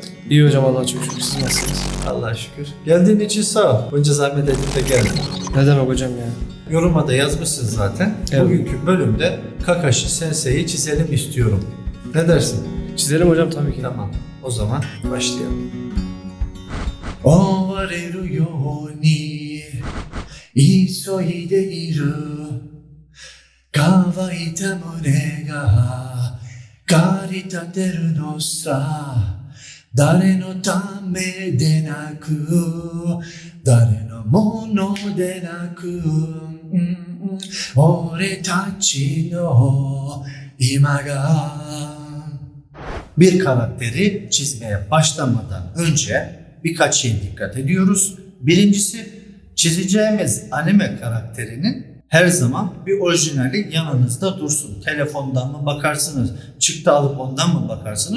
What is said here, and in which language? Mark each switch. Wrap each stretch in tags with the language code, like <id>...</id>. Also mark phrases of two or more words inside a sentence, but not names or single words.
<tr>İyi hocam Allah'a çok şükür. Siz nasılsınız? Allah'a şükür. Geldiğin için sağ ol. Bunca zahmet edip de geldin. Ne demek hocam ya? Yoruma da yazmışsın zaten. Evet. Bugünkü bölümde Kakashi Sensei'yi çizelim istiyorum. Ne dersin? Çizelim hocam tabii ki. Tamam. O zaman başlayalım.</tr> <ja>追われるように急いでいる乾いた胸が駆り立てるのさ誰のためでなく誰のものでなく俺たちの今が</ja> <tr>bir karakteri çizmeye başlamadan önce birkaç şeye dikkat ediyoruz. Birincisi çizeceğimiz anime karakterinin her zaman bir orijinali yanınızda dursun. Telefondan mı bakarsınız, çıktı alıp ondan mı bakarsınız?</tr>